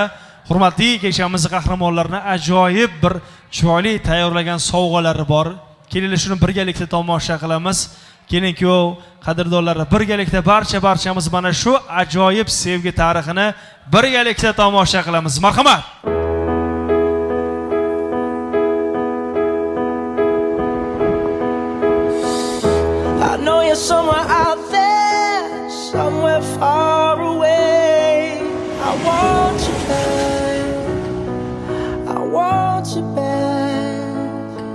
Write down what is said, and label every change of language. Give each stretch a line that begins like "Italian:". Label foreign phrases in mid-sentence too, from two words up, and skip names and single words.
Uzbek: Hurmatli kechamizni qahramonlarini ajoyib bir chiroyli tayyorlagan sovg'alari bor. Kelinglar shuni birgalikda tomosha qilamiz. Keling kuyov qadrdonlari, birgalikda barchamiz mana shu ajoyib sevgi tarixini birgalikda tomosha qilamiz. Marhamat.
English: I know you're somewhere out there, somewhere far away. I want you back. I want you back.